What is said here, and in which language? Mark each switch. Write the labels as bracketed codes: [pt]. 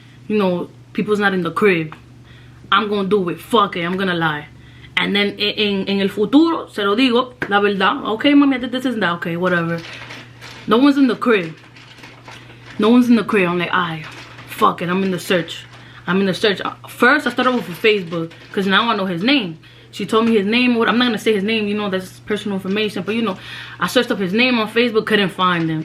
[en] you know, people's not in the crib. I'm gonna do it. Fuck it, I'm gonna lie. And then [es] en el futuro, se lo digo, la verdad. [en] Okay, mami, I did this and that. Okay, whatever. No one's in the crib. No one's in the crib. I'm like, alright, fuck it, I'm in the search. I'm in the search. First, I started with Facebook, because now I know his name. She told me his name. I'm not gonna say his name, you know, that's personal information. But you know, I searched up his name on Facebook, couldn't find him.